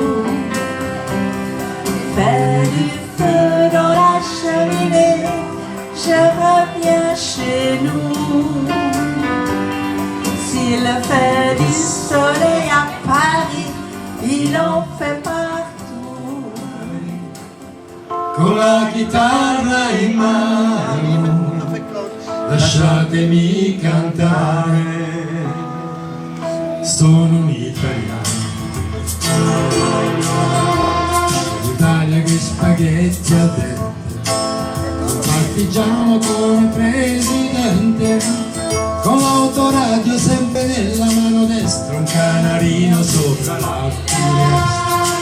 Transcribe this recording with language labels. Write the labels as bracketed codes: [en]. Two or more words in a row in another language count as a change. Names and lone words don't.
[fr] Fait du feu dans la cheminée, je reviens chez nous. S'il fait du soleil à Paris, il en fait partout. [it] Con la chitarra in mano, lasciatemi cantare. Sono un italiano, l'Italia che spaghetti al dente, un partigiano come presidente, con l'autoradio sempre nella mano destra, un canarino sopra la finestra.